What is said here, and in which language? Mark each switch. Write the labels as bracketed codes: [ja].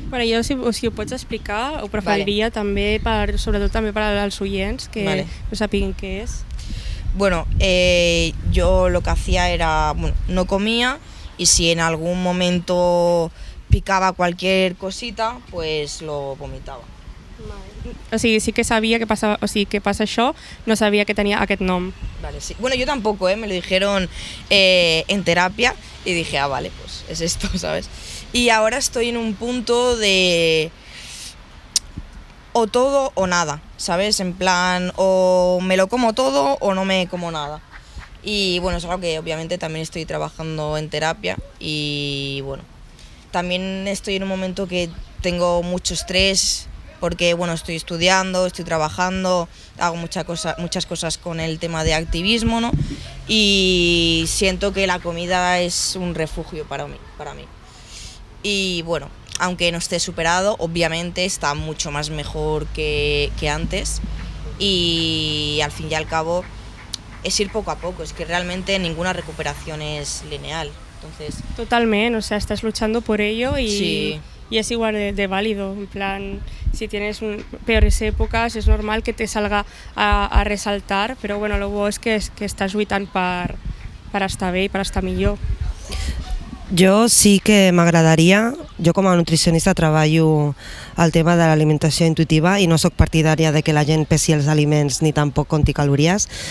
[ca] Bueno, jo, si ho pots explicar, ho preferiria també, sobretot també per als oients, que no sapiguin què és. [es] Bueno, yo lo que hacía era, bueno, no comía y si en algún momento picaba cualquier cosita, pues lo vomitaba. [ca] O sigui, sí que sabia que passava, o sigui, que passa això, no sabia que tenia aquest nom. Vale, sí. [es] Bueno, yo tampoco, me lo dijeron en terapia y dije, ah, vale, pues es esto, ¿sabes? Y ahora estoy en un punto de o todo o nada, ¿sabes? En plan, o me lo como todo o no me como nada. Y bueno, es algo que obviamente también estoy trabajando en terapia y bueno, también estoy en un momento que tengo mucho estrés porque bueno, estoy estudiando, estoy trabajando, hago muchas cosas con el tema de activismo, ¿no? Y siento que la comida es un refugio para mí. Y bueno, aunque no esté superado, obviamente está mucho más mejor que antes y al fin y al cabo es ir poco a poco, es que realmente ninguna recuperación es lineal. Entonces, totalmente, o sea, estás luchando por ello y, sí. Y es igual de válido, en plan, si tienes peores épocas es normal que te salga a resaltar, [ca] però bueno, lo bo és que estàs lluitant per estar bé i per estar millor. Jo sí que m'agradaria, jo com a nutricionista treballo el tema de l'alimentació intuitiva i no sóc partidària de que la gent pesi els aliments ni tampoc compti calories.